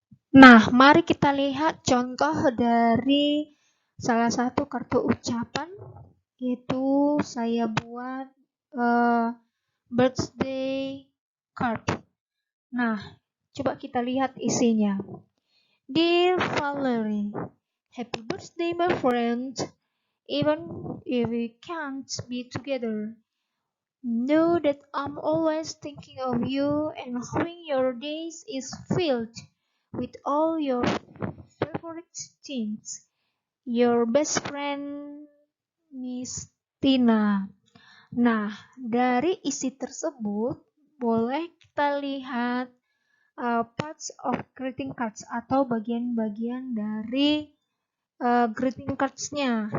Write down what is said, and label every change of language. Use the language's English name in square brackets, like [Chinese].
[Indonesian] Nah, mari kita lihat contoh dari salah satu kartu ucapan, yaitu saya buat birthday card. Nah, coba kita lihat isinya. [English] Dear Valerie, happy birthday my friend. Even if we can't be together, know that I'm always thinking of you and hoping your days is filled with all your favorite things. Your best friend, Miss Tina. [Indonesian] Nah, dari isi tersebut boleh kita lihat parts of greeting cards atau bagian-bagian dari greeting cards-nya.